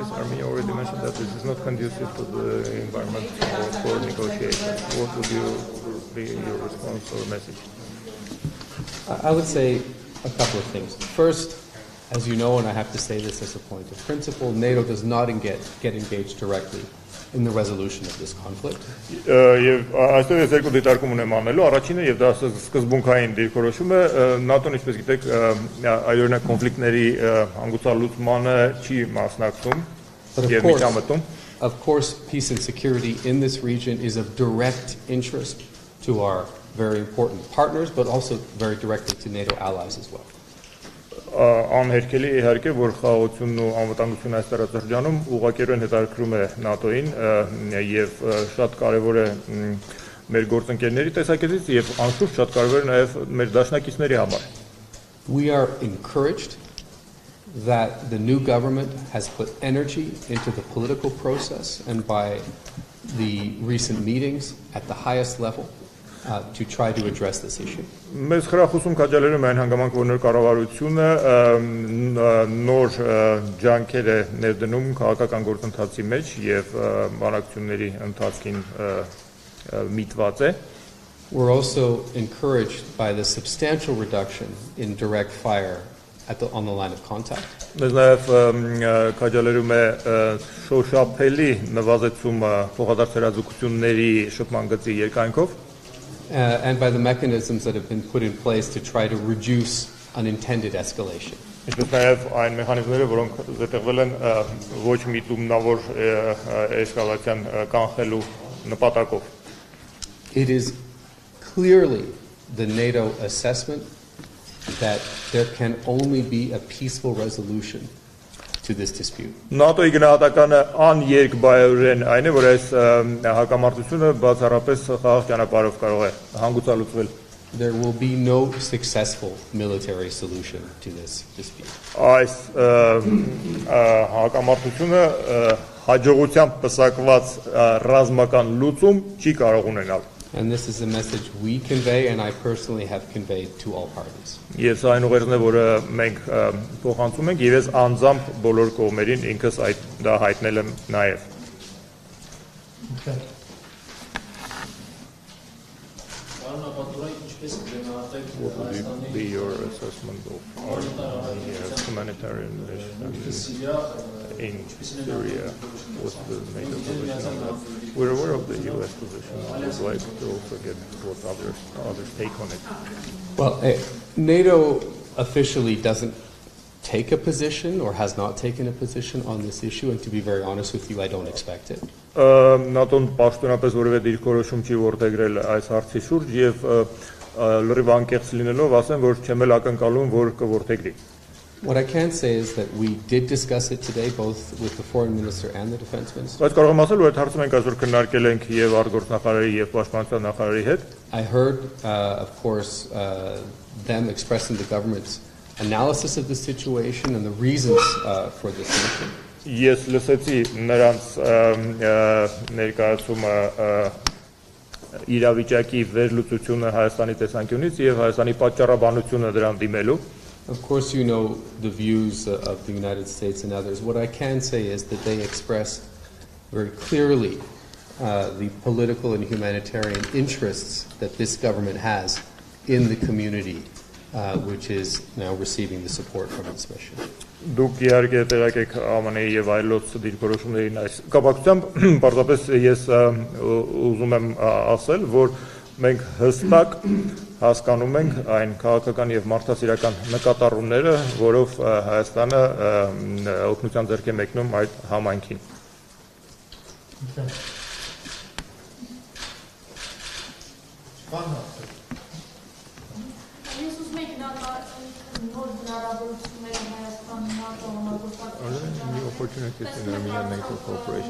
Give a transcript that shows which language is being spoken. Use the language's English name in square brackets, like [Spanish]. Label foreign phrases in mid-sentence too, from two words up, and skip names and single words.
[English] Armenia already mentioned that this is not conducive to the environment for negotiations. What would be your response or message? I would say a couple of things. First, as you know, and I have to say this as a point of principle, NATO does not get engaged directly in the resolution of this conflict. [Armenian] Եվ այստեղ ես երկու դիտարկում ունեմ անելու, առաջինը եւ դա սկզբունքային դիրքորոշում է, ՆԱՏՕ-ն ինչպես գիտեք, այօրինակ կոնֆլիկտների հանգուցալուծմանը չի մասնակցում, եւ միջամտում։ [English] Of course, peace and security in this region is of direct interest to our very important partners, but also very directly to NATO allies as well. [Armenian] Անհերքելի իհարկե որ խաղաղությունն ու անվտանգությունը այս տարածաշրջանում ուղղակիորեն հետաքրքրում է ՆԱՏՕ-ին եւ շատ կարեւոր է մեր գործընկերների տեսակետից եւ անշուշտ շատ կարեւոր է նաեւ մեր դաշնակիցների համար։ [English] We are encouraged that the new government has put energy into the political process and by the recent meetings at the highest level to try to address this issue. [Armenian] Մեզ խրախուսում քաջալերում այն հանգամանք, որ նոր կառավարությունը նոր ջանքեր է ներդնում քաղաքական գործընթացի մեջ եւ բանակցությունների ընթացքին միտված է. [English] We're also encouraged by the substantial reduction in direct fire on the line of contact. [Armenian] Մեզ նաեւ քաջալերում է շոշափելի նվազեցումը փոխադարձ հրաձգությունների շփման գծի երկայնքով. [English] And by the mechanisms that have been put in place to try to reduce unintended escalation. [Armenian] Ինչպես նաև այն մեխանիզմները, որոնք զետեղվել են ոչ միտումնավոր էսկալացիան կանխելու նպատակով. [English] It is clearly the NATO assessment that there can only be a peaceful resolution to this dispute. [Armenian] ՆԱՏՕ-ի գնահատականը աներկբայորեն այն է, որ այս հակամարտությունը բացառապես խաղաղ ճանապարհով կարող է հանգուցալուծվել. [English] There will be no successful military solution to this dispute. [Armenian] Այս հակամարտությունը հաջողությամբ պսակված ռազմական լուծում չի կարող ունենալ. [English] And this is a message we convey and I personally have conveyed to all parties. [Armenian] Ես այն ուղերձն է, որը մենք փոխանցում ենք, եւ ես անձամբ բոլոր կողմերին ինքս այդ դա հայտնել եմ նաեւ. [English] What would be your assessment of our humanitarian mission in Syria? What's the NATO position on that? We're aware of the US position. I would like to also get what others take on it. Well, NATO officially doesn't take a position or has not taken a position on this issue, and to be very honest with you, I don't expect it. [Armenian] ՆԱՏՕ-ն պաշտոնապես որևէ դիրքորոշում չի որդեգրել այս հարցի շուրջ եւ լրիվ անկեղծ լինելով ասեմ, որ չեմ էլ ակնկալում, որ կորդեգրի. [English] What I can say is that we did discuss it today, both with the foreign minister and the defense minister. [Armenian] Բայց կարող եմ ասել, որ այդ հարցը մենք այսօր քննարկել ենք եւ արտգործնախարարի եւ պաշտպանության նախարարի հետ. [English] I heard, of course, them expressing the government's analysis of the situation and the reasons for this mission. [Armenian] Ես լսեցի նրանց ներկայացումը իրավիճակի վերլուծությունը Հայաստանի տեսանկյունից եւ Հայաստանի պատճառաբանությունը դրան դիմելու. [English] Of course, you know the views of the United States and others. What I can say is that they expressed very clearly the political and humanitarian interests that this government has in the community, which is now receiving the support from its mission. [Armenian] Դուք իհարկե տեղյակ եք ԱՄՆ-ի եւ այլոց դիրքորոշումներին այս կապակցությամբ պարզապես ես ուզում եմ ասել, որ մենք հստակ հասկանում ենք այն քաղաքական եւ մարդասիրական նկատառումները, որով Հայաստանը օգնության ձեռք է մեկնում այդ համայնքին. [English] Any opportunities in Armenia-NATO cooperation?